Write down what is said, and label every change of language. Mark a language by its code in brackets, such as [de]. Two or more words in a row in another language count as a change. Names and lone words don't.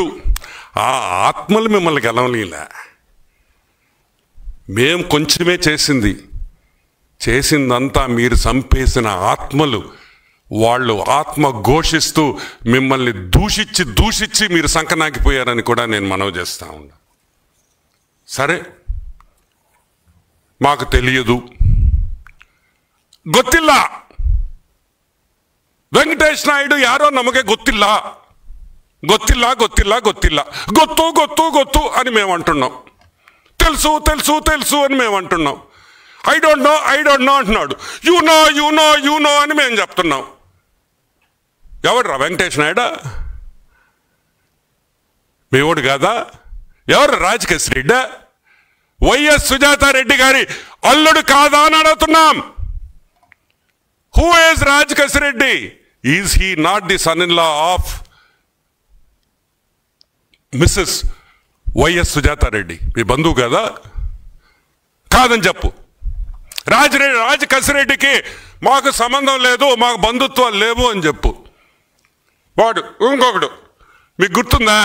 [te] ఆ ఆత్మలు మిమ్మల్ని గెలవలేలా. మేం కొంచెమే చేసిందంతా మీరు చంపేసిన ఆత్మలు. వాళ్ళు ఆత్మ ఘోషిస్తూ మిమ్మల్ని దూషించి మీరు సంకనాగిపోయారని కూడా నేను మనవి చేస్తా ఉన్నా. సరే, మాకు తెలియదు, [kn] ಗೊತ್ತಿಲ್ಲ, ವೆಂಕಟೇಶ್ ನಾಯ್ಡು ಯಾರೋ ನಮಗೆ ಗೊತ್ತಿಲ್ಲ ಗೊತ್ತು [te] అని మేము అంటున్నాం. తెలుసు అని మేము అంటున్నాం. [en] I don't know [te] అంటున్నాడు. [en] you know [te] అని మేము చెప్తున్నాం. ఎవడు రా వెంకటేష్ నాయుడు? మీ ఓడు కాదా? ఎవరు రాజకేశ్ రెడ్డి? వైఎస్ సుజాతారెడ్డి గారి అల్లుడు కాదా అని అడుగుతున్నాం. [en] Who is Rajakesh Reddy? Is he not the son in law of Mrs. YS Sujathareddy? [te] మీ బంధువు కదా? కాదని చెప్పు. రాజకేశ్ రెడ్డికి మాకు సంబంధం లేదు, మాకు బంధుత్వాలు లేవు అని చెప్పు. వాడు ఇంకొకడు మీకు గుర్తుందా?